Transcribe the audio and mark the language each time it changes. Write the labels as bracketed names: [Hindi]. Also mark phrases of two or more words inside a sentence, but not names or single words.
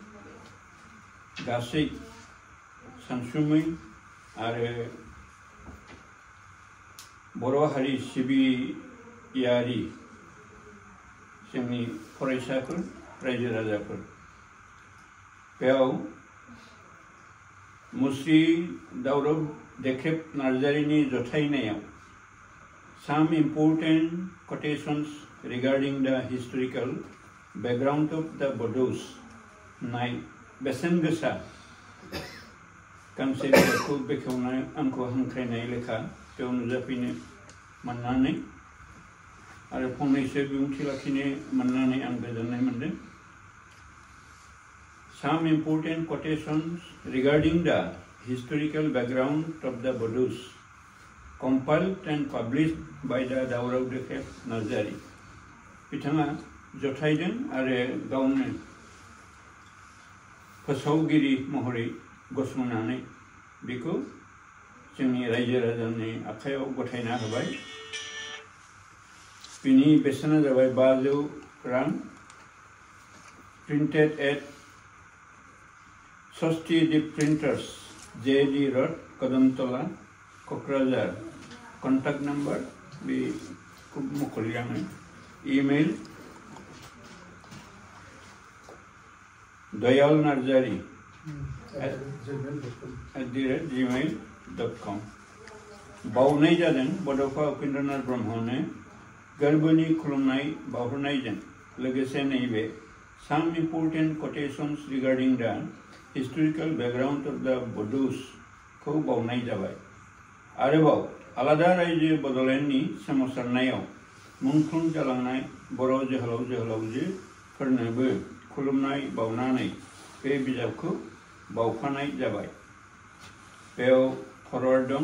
[Bodo] गासै सानसुमै आरो बर' हारि सिबियारि जोंनि फरायसाफोर रायजो राजाफोर बेयाव मुस्रि दावराव देख्रेब नार्जारिनि जथायनायाव [English] some important quotations regarding the historical background of the Bodos [Bodo] नाय बेसेन गोसा गांसे बिजाबखौ बेखेवनानै आंखौ हांख्रायनाय लेखा बेयाव नुजाफैनो मोननानै आरो फंनैसो बिबुंथि लाखिनो मोननानै आं गोजोननाय मोनदों. [English] Some important quotations regarding the Historical Background of the Bodos, compiled and published by the Dauraw Dekheb Nazari. [Bodo] बिथाङा जथायदों आरो गावनो फोसावगिरि महरै गसंनानै बेखौ जोंनि रायजो राजानि आखायाव गथायना होबाय। बिनि बेसेना जाबाय 500 रां। [English] Printed at Sostidip Printers, JD Road, Kadamtola, Kokrajhar. Contact number be mukoliang. Email dayalnarjari@gmail.com. [Bodo] बावनाय जादों बड'फा उपेन्द्रनाथ ब्रह्मनो गोरबोनि खुलुमनाय बावहरनायजों लोगोसे नैबे [English] some important quotations regarding the historical background of the Bodos [Bodo] खौ बावनाय जाबाय। आरोबाव आलादा रायजो बड'लेण्डनि सोमावसारनायाव मुंख्लं जालांनाय बर' जोहोलाव जोहोलावजोफोरनोबो खुलुमनाय बावनानै बे बिजाबखौ बावफानाय जाबाय। बेयाव फरवार्ड दं।